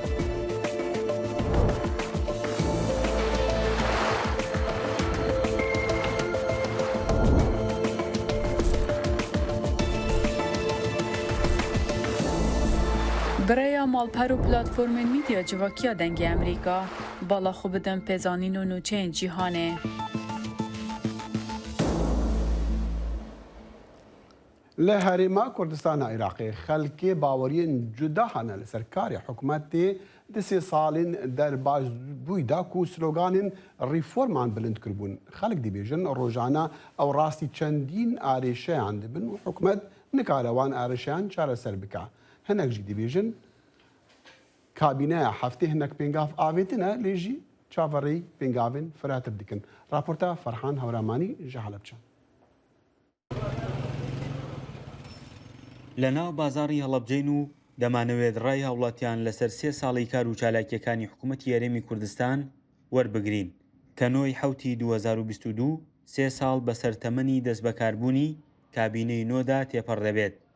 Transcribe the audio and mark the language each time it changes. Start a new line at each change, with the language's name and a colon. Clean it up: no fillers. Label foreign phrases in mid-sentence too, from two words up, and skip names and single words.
Kurdish: Birêya malper û platformên mîdya civakiya dengê Emerîka bala xwe bidin pêzanîn û nûçeyên cîhanê. لە هەرێما کوردستانە عێراقی خەلکێ باوەریên جودا هەنە لە سەرکاری حکوومەتê di sê salên derbaş bûyda ku sloganên rîforman bilind kiribûn. Xelk dibêjin rojane ew rastî çendîn arêşeyan dibin û hikûmet nikare wan arêşeyan çareser bike. Hinek jî dibêjin kabîneya heftê hinek pêngav avêtine lê jî çavereyî pêngavên firatir dikin. Raporta Ferhan Hewramanî ji Helepçe.
Central Kurdish: لە ناو بازاڕی هەڵەبجەین و دەمانەوێت ڕای هاوڵاتیان لەسەر 3 ساڵی کار و چالاکیەکانی حکوومەتی یاریمی کوردستان وەربگرین کە نۆی حوتی 2022 3 ساڵ بەسەر تەمەنی دەست بەکاربوونی کابینەی نۆدا تێپەڕ دەبێت.